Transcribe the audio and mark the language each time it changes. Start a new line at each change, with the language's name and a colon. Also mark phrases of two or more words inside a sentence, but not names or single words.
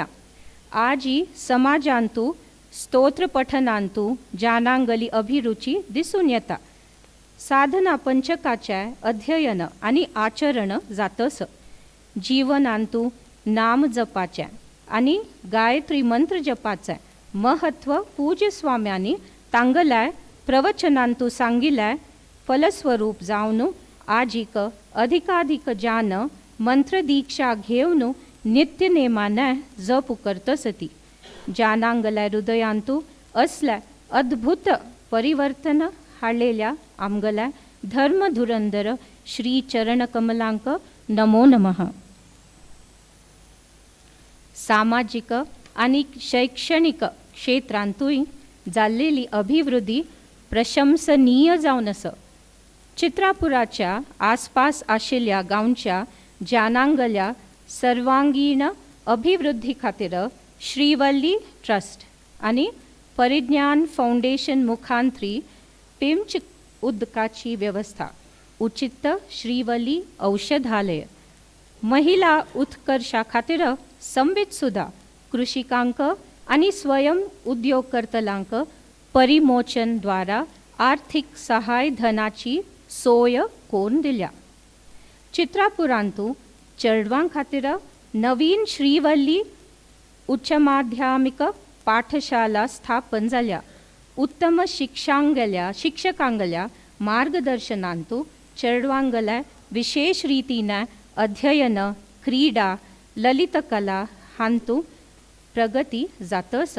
Konkani: आजी समाजांतू स्तोत्र पठनांतू जानांगली अभिरुची दिसून येता. साधना पंचकाचे अध्ययन आणि आचरण जातस. जीवनांतू नाम जपाचे आणि गायत्री मंत्र जपाचे महत्व पूज्य स्वाम्यांनी तांगल्या प्रवचनांतू सांगिल्ले फलस्वरूप जावन आजीक अधिकाधिक जान मंत्र दीक्षा घेवन नित्य नेमाने जप करतसती. जानांगल्या हृदयांतू असल्या अद्भुत परिवर्तन हाडलेल्या आमगल्या धर्मधुरंदर श्री चरण कमलांक
Sanskrit: नमो नमः.
Konkani: सामाजिक आणि शैक्षणिक क्षेत्रांतूय जाल्लेली अभिवृद्धी प्रशंसनीय जावन आसा. चित्रापुराच्या आसपास आशिल्ल्या गांवच्या जानांगल्या सर्वांगीण अभिवृद्धी खातीर श्रीवल्ली ट्रस्ट आनी परिज्ञान फाउंडेशन मुखांतरी पिंच उदकाची वेवस्था, उचित श्रीवल्ली औषधालय, महिला उत्कर्षा खातीर संवीत सुद्धा कृषिकांक आनी स्वयं उद्योगकर्तलांक परिमोचन द्वारा आर्थिक सहाय धनाची सोय करून दिल्या. चित्रापुरांतू चेडवां खातीर नवीन श्रीवल्ली उच्च माध्यमिक पाठशाला स्थापन जाल्या. उत्तम शिक्षकांगल्या मार्गदर्शनांतू चेडवांगल्या विशेष रितीने अध्ययन, क्रीडा, ललितकला हांतू प्रगती जातस.